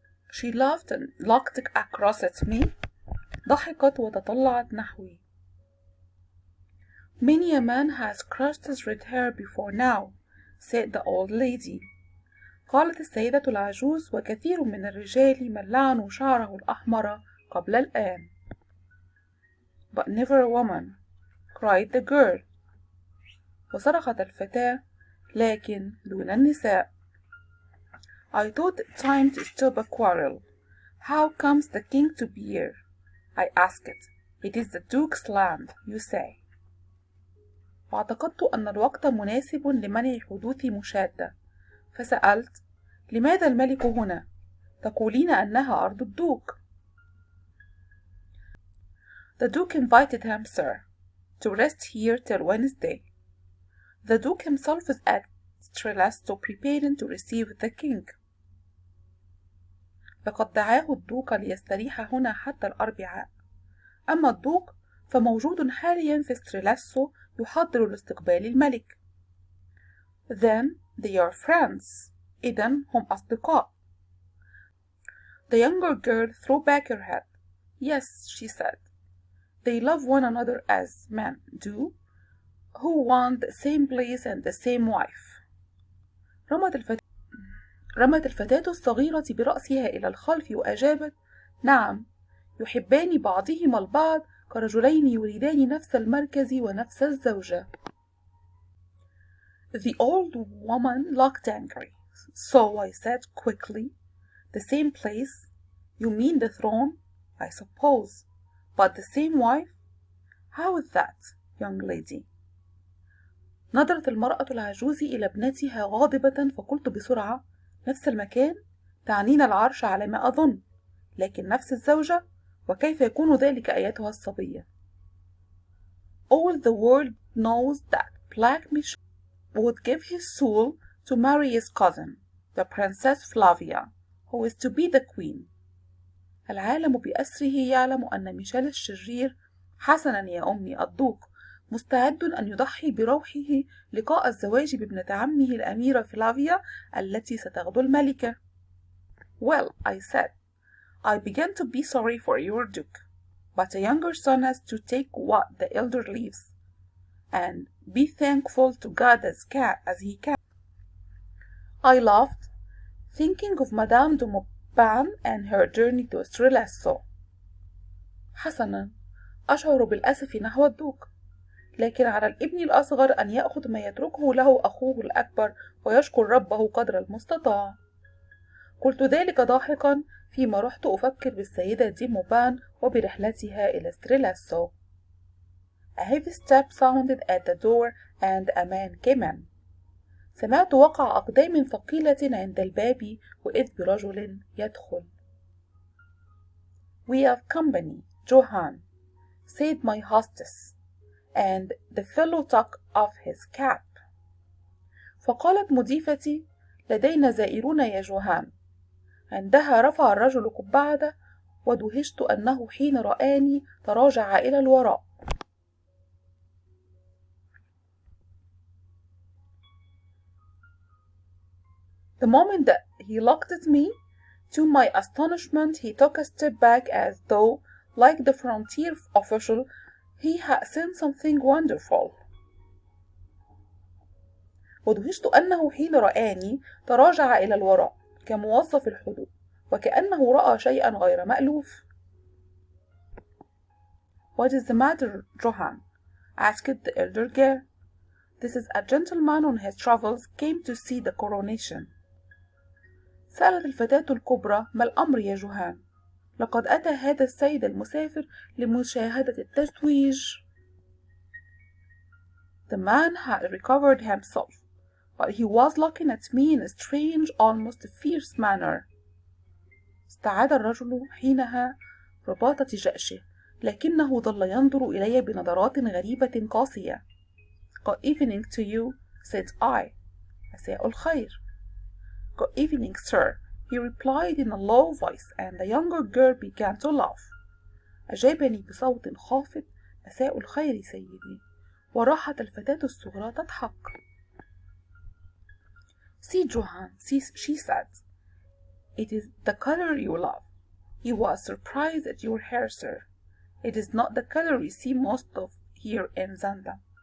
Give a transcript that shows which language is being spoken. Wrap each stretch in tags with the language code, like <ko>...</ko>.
<en>She laughed and looked across at me.</en> <ar>ضحكت وتطلعت نحوي.</ar> <en>Many a man has crushed his red hair before now, said the old lady.</en> <ar>قالت السيدة العجوز: وكثير من الرجال من لعنوا شعره الأحمر قبل الآن.</ar> <en>But never a woman, cried the girl.</en> <ar>وصرخت الفتاة: لكن دون النساء.</ar> <en>I thought it time to stop a quarrel. How comes the king to be here? I asked. It is the Duke's land, you say.</en> <ar>واعتقدت أن الوقت مناسب لمنع حدوث مشادة، فسألت: لماذا الملك هنا؟ تقولين أنها أرض الدوق.</ar> <en>The Duke invited him, sir, to rest here till Wednesday. The Duke himself is at Strelitz preparing to receive the king.</en> <ar>لقد دعاه الدوق ليستريح هنا حتى الأربعاء. أما الدوق فموجود حاليا في ستريلاسو يحضر لاستقبال الملك.</ar> <en>Then they are friends.</en> <ar>إذن هم أصدقاء.</ar> <en>The younger girl threw back her head. Yes, she said. They love one another as men do, who want the same place and the same wife.</en> <ar>رمت الفتاة الصغيرة برأسها إلى الخلف وأجابت: نعم، يحبان بعضهما البعض كرجلين يريدان نفس المركز ونفس الزوجة.</ar> <en>The old woman looked angry, so I said quickly, the same place? You mean the throne, I suppose, but the same wife? How is that, young lady?</en> <ar>نظرت المرأة العجوز إلى ابنتها غاضبة، فقلت بسرعة: نفس المكان؟ تعنين العرش على ما أظن، لكن نفس الزوجة؟ وكيف يكون ذلك أيتها الصبية؟</ar> <en>All the world knows that Black Michel would give his soul to marry his cousin, the Princess Flavia, who is to be the queen.</en> <ar>العالم بأسره يعلم أن ميشيل الشرير، حسنا يا أمي الدوق، مستعد أن يضحي بروحه لقاء الزواج بابنة عمه الأميرة فلافيا التي ستغدو الملكة.</ar> <en>Well, I said, I began to be sorry for your duke, but a younger son has to take what the elder leaves, and be thankful to God as he can. I laughed, thinking of Madame de Montbard and her journey to Strelitz.</en> <ar>حسنا، أشعر بالأسف نحو الدوق، لكن على الابن الأصغر أن يأخذ ما يتركه له أخوه الأكبر ويشكر ربه قدر المستطاع. قلت ذلك ضاحكا فيما رحت أفكر بالسيدة دي موبان وبرحلتها إلى ستريلاسو.</ar> <en>A heavy step sounded at the door and a man came in.</en> <ar>سمعت وقع أقدام ثقيلة عند الباب وإذ برجل يدخل.</ar> <en>We have company, Johann, said my hostess, and the fellow took off his cap.</en> <ar>فقالت مضيفتي: لدينا زائرون يا جوهان. عندها رفع الرجل قبعته، ودهشت أنه حين رآني تراجع إلى الوراء.</ar> <en>The moment that he looked at me, to my astonishment he took a step back as though, like the frontier official, he had seen something wonderful.</en> <ar>ودهشت أنه حين رآني تراجع إلى الوراء كموظف الحدود، وكأنه رأى شيئا غير مألوف.</ar> <en>What is the matter, Johann? asked the elder girl. This is a gentleman on his travels came to see the coronation.</en> <ar>سألت الفتاة الكبرى: ما الأمر يا جوهان؟ لقد أتى هذا السيد المسافر لمشاهدة التتويج.</ar> <en>The man had recovered himself, but he was looking at me in a strange, almost fierce manner.</en> <ar>استعاد الرجل حينها رباطة جأشه، لكنه ظل ينظر إلي بنظرات غريبة قاسية.</ar> <en>Good evening to you, said I.</en> <ar>مساء الخير.</ar> <en>Good evening, sir, he replied in a low voice, and the younger girl began to laugh.</en> <ar>أجابني بصوت خافت: مساء الخير سيدي، وراحت الفتاة الصغرى تضحك.</ar> <en>See, Johann, she said, it is the color you love. He was surprised at your hair, sir. It is not the color we see most of here in Zanda.</en>